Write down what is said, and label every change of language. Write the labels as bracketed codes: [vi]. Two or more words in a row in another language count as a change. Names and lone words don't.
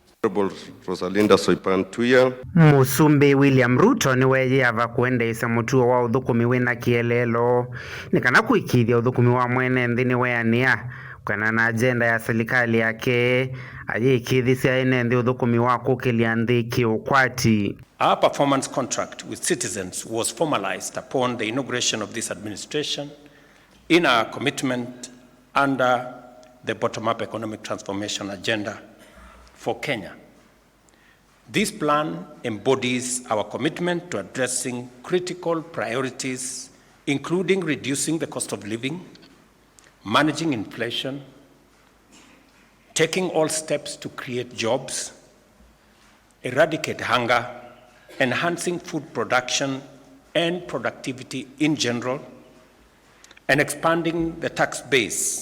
[kam] Musumbe William Ruto niwe yava kuendeisa mutuo wa uthukumi wina kielelo ni kana kuikiithya uthukumi wa mweenenthi niweania kana na agenda ya Silikali Yake ayikithisya enenthi uthukumi wa kukilia andiki ukwati. [en] Our performance contract with citizens was formalized upon the inauguration of this administration in our commitment under the bottom-up economic transformation agenda for Kenya. This plan embodies our commitment to addressing critical priorities, including reducing the cost of living, managing inflation, taking all steps to create jobs, eradicate hunger, enhancing food production and productivity in general, and expanding the tax base.